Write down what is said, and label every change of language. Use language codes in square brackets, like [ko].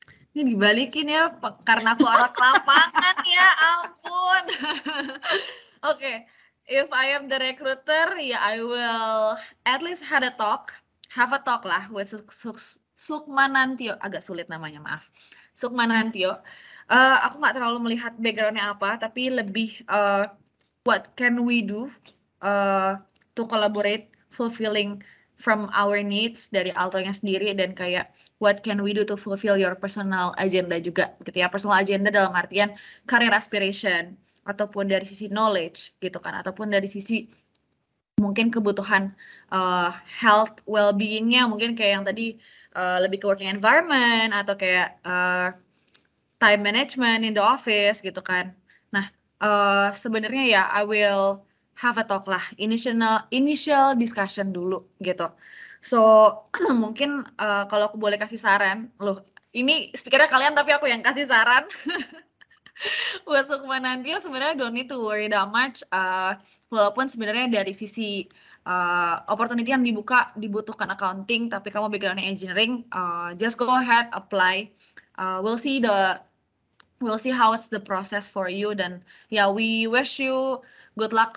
[id] Ini dibalikin ya, karena aku orang lapangan ya, ampun. [en] Oke, if I am the recruiter, ya I will at least have a talk lah with Suksmanantio, [id] agak sulit namanya, maaf. [en] Suksmanantio. [id] Aku nggak terlalu melihat background-nya apa, tapi lebih [en] what can we do to collaborate, fulfilling from our needs [id] dari Altonya sendiri, dan kayak [en] what can we do to fulfill your personal agenda juga gitu ya. [id] Personal agenda dalam artian career aspiration ataupun dari sisi knowledge gitu kan, ataupun dari sisi mungkin kebutuhan health well-being-nya, mungkin kayak yang tadi lebih ke working environment atau kayak [en] time management in the office [id] gitu kan. Nah, sebenarnya ya [en] I will have a talk lah, initial discussion dulu gitu. [id] So mungkin kalau aku boleh kasih saran, loh ini speakernya kalian tapi aku yang kasih saran. Buat Sukma Nantio sebenarnya [en] don't need to worry that much. [id] Walaupun sebenarnya dari sisi opportunity yang dibutuhkan accounting, tapi kamu backgroundnya engineering, [en] just go ahead apply. We'll see how it's the process for you, dan ya we wish you good luck.